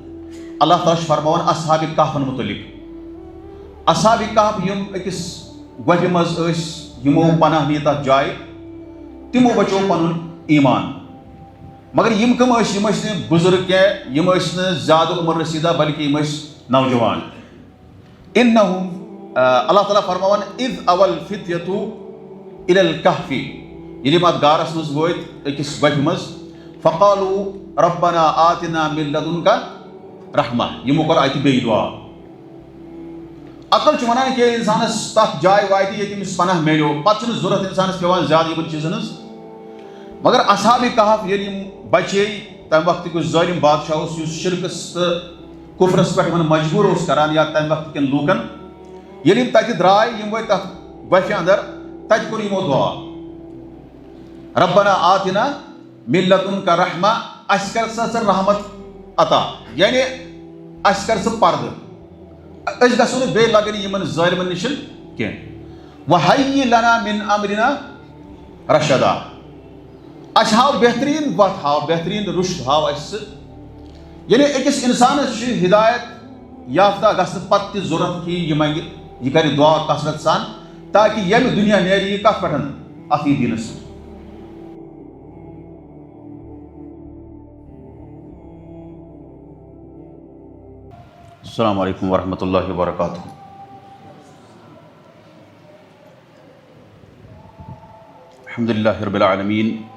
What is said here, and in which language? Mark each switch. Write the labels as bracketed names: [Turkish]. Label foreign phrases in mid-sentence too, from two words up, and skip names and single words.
[Kashmiri] اللہ تعالیٰ چھُ فرماوان اصحابِ کہفن متعلق اصحابِ کہف یِم أکِس گۄپھِ منٛز ٲسۍ یِمو پناہ نی تتھ جایہِ تِمو بچو پنُن ایمان مگر یِم کٕم ٲسۍ یِم ٲسۍ نہٕ بُزرگ کینٛہہ یِم ٲسۍ نہٕ زیادٕ عمر رسیٖدہ بلکہِ یِم ٲسۍ نوجوان انہم اللہ تعالیٰ فرماوان [Arabic] اذ اوى الفتية الى الكهف [Kashmiri] ییٚلہِ یِم اتھ غارس منٛز وٲتۍ أکِس گۄپھِ منٛز [Arabic] فقالوا ربنا آتنا من لدنك رحمہ [Kashmiri] یِمو کوٚر اتہِ بیٚیہِ دعا عقل چھُ ونان کہِ انسانس تتھ جایہِ واتہِ ییٚتہِ أمِس پناہ میلیو پتہٕ چھُنہٕ ضروٗرت انسانس پیٚوان زیادٕ یِمن چیٖزن ہٕنٛز مگر اصحابِ کہف ییٚلہِ یِم بچے تمہِ وقتُک یُس ظٲلِم بادشاہ اوس یُس شرکس تہٕ کُفرس پٮ۪ٹھ یِمن مجبوٗر اوس کران یا تمہِ وقتہٕ کٮ۪ن لوٗکن ییٚلہِ یِم تتہِ درٛاے یِم وٲتۍ تتھ گۄپھِ اندر تتہِ کوٚر یِمو دعا ربنا [Arabic] آتنا من لدنك رحمہ [Kashmiri] اسہِ کر سا ژٕ رحمت عطا یعنی اسہِ کر ژٕ پردٕ أسۍ گژھو نہٕ بیٚیہِ لگٕنۍ یِمن ظٲلمن نِش کینٛہہ [Arabic] وہیہِ لنا من امرنا رشدا [Kashmiri] اسہِ ہاو بہتریٖن وتھ ہاو بہتریٖن رُشد ہاو اسہِ یعنی أکِس اِنسانس چھِ ہدایت یافتہ گژھنہٕ پتہٕ تہِ ضروٗرت کہِ یہِ منگہِ یہِ کرِ دعا کثرت سان تاکہِ ییٚمہِ دُنیا نیرِ یہِ کتھ پٮ۪ٹھ اتھ یی دِنس [Arabic] السلام علیکم ورحمۃ اللہ وبرکاتہ الحمد للہ رب العالمین